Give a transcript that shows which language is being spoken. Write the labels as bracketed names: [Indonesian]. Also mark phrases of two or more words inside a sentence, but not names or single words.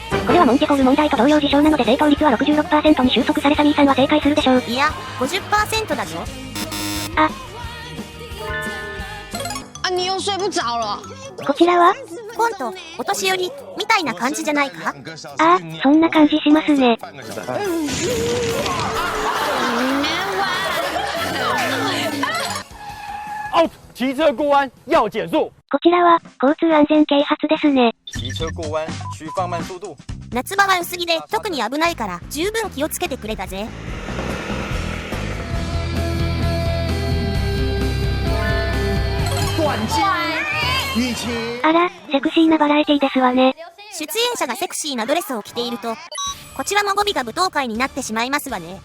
[Japanese] これはモンティホール問題と同様事象なので正答率は 66% に収束されサミーさんは正解するでしょう。いや、50% だぞ。こちらはコント、お年寄り、みたいな感じじゃないか？そんな感じしますね。 [Chinese] 骑车过弯要减速。 [Japanese] こちらは、交通安全啓発ですね。 [Chinese] 骑車过弯需放慢速度。 [Japanese] 夏場は薄着で特に危ないから、十分気をつけてくれたぜ。あら、セクシーなバラエティですわね。出演者がセクシーなドレスを着ていると、こちらも語尾が舞踏会になってしまいますわね。